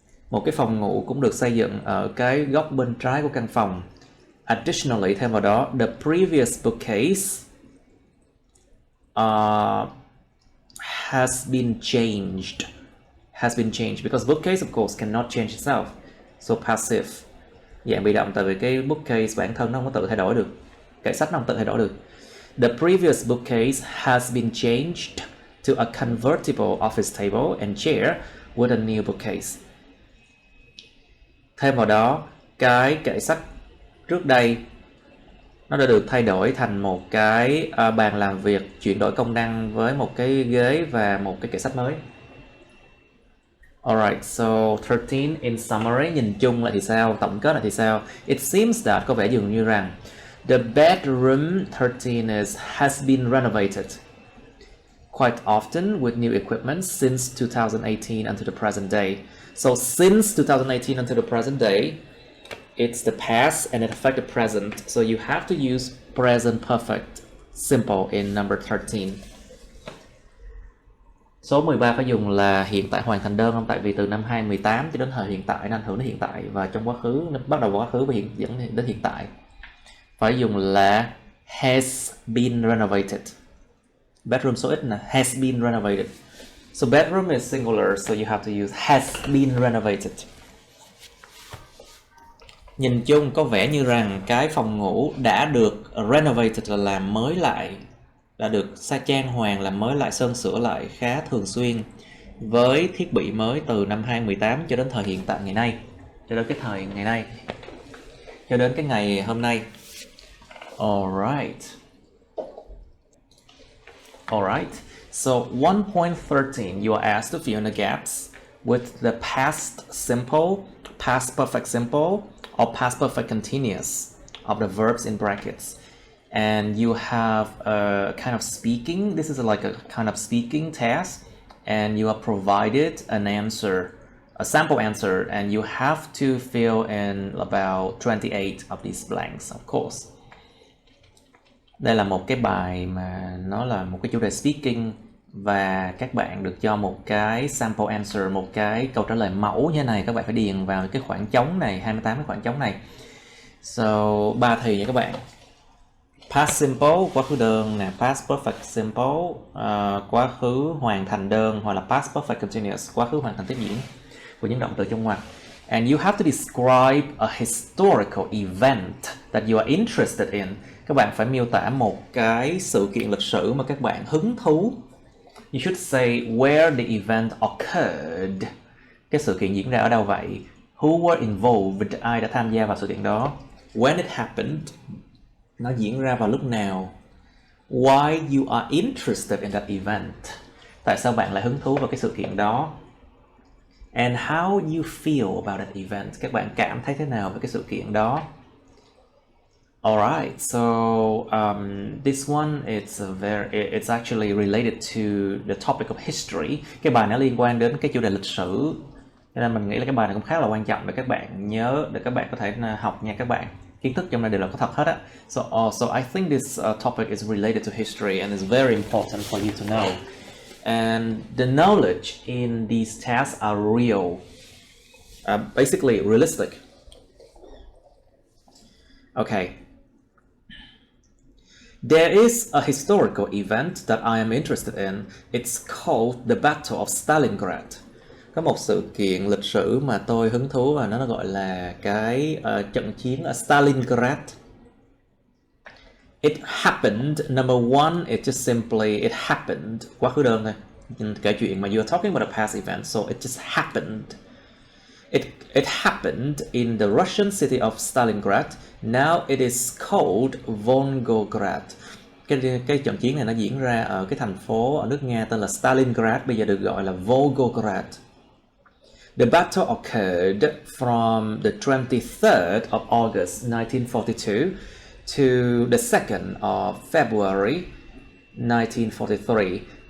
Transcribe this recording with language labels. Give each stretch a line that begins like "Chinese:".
Vietnamese: Một cái phòng ngủ cũng được xây dựng ở cái góc bên trái của căn phòng.
English: Additionally,
Vietnamese: thêm vào đó,
English: the previous bookcase has been changed. Has been changed because bookcase of course cannot change itself. So passive,
Vietnamese: dạng bị động, tại vì cái bookcase bản thân nó không có tự thay đổi được. Kệ sách nó không tự thay đổi được.
English: The previous bookcase has been changed to a convertible office table and chair with a new bookcase.
Vietnamese: Thêm vào đó, cái kệ sách trước đây nó đã được thay đổi thành một cái bàn làm việc, chuyển đổi công năng với một cái ghế và một cái kệ sách mới.
English: Alright, so 13 in summary,
Vietnamese: nhìn chung lại thì sao, tổng kết lại thì sao?
English: It seems that,
Vietnamese: có vẻ dường như rằng,
English: the bedroom 13 has been renovated quite often with new equipment since 2018 until the present day. So since 2018 until the present day, it's the past and it affects the present. So you have to use present perfect simple in number 13.
Vietnamese: Số 13 phải dùng là hiện tại hoàn thành đơn không? Tại vì từ năm 2018 cho đến thời hiện tại nó ảnh hưởng đến hiện tại, và trong quá khứ nó bắt đầu quá khứ và dẫn đến hiện tại. Phải dùng là
English: has been renovated. Bedroom
Vietnamese: số ít là
English: has been renovated. So bedroom is singular, so you have to use has been renovated.
Vietnamese: Nhìn chung có vẻ như rằng cái phòng ngủ đã được renovated là làm mới lại, đã được trang hoàng, làm mới lại, sơn sửa lại khá thường xuyên với thiết bị mới từ năm 2018 cho đến thời hiện tại ngày nay, cho đến cái thời ngày nay, cho đến cái ngày hôm nay.
English: Alright. Alright. So 1.13, you are asked to fill in the gaps with the past simple, past perfect simple, or past perfect continuous of the verbs in brackets. And you have a kind of speaking, this is like a kind of speaking test, and you are provided an answer, a sample answer, and you have to fill in about 28 of these blanks, of course.
Vietnamese: Đây là một cái bài mà nó là một cái chủ đề speaking, và các bạn được cho một cái sample answer, một cái câu trả lời mẫu như thế này. Các bạn phải điền vào cái khoảng trống này, 28 cái khoảng trống này. So 3 thì nha các bạn. Past simple, quá khứ đơn nè, past perfect simple, quá khứ hoàn thành đơn, hoặc là past perfect continuous, quá khứ hoàn thành tiếp diễn của những động từ trong ngoặc.
English: And you have to describe a historical event that you are interested in.
Vietnamese: Các bạn phải miêu tả một cái sự kiện lịch sử mà các bạn hứng thú.
English: You should say where the event occurred.
Vietnamese: Cái sự kiện diễn ra ở đâu vậy?
English: Who were involved?
Vietnamese: Ai đã tham gia vào sự kiện đó?
English: When it happened.
Vietnamese: Nó diễn ra vào lúc nào?
English: Why you are interested in that event?
Vietnamese: Tại sao bạn lại hứng thú vào cái sự kiện đó?
English: And how you feel about that event?
Vietnamese: Các bạn cảm thấy thế nào về cái sự kiện đó?
English: Alright, so this one it's actually related to the topic of history.
Vietnamese: Cái bài nó liên quan đến cái chủ đề lịch sử, cho nên mình nghĩ là cái bài này cũng khá là quan trọng để các bạn nhớ, để các bạn có thể học nha các bạn. Kiến thức trong này đều là có thật hết á.
English: So I think this topic is related to history and is very important for you to know. And the knowledge in these tests are real, basically realistic. Okay. There is a historical event that I am interested in. It's called the Battle of Stalingrad.
Vietnamese: Có một sự kiện lịch sử mà tôi hứng thú và nó gọi là cái trận chiến ở Stalingrad.
English: It happened. Number one, it just simply it happened.
Vietnamese: Quá khứ đơn thôi. Kể chuyện mà
English: you are talking about a past event, so it just happened. It happened in the Russian city of Stalingrad. Now it is called Volgograd.
Vietnamese: Cái trận chiến này nó diễn ra ở cái thành phố ở nước Nga tên là Stalingrad, bây giờ được gọi là Volgograd.
English: The battle occurred from the 23rd of August 1942 to the 2nd of February 1943.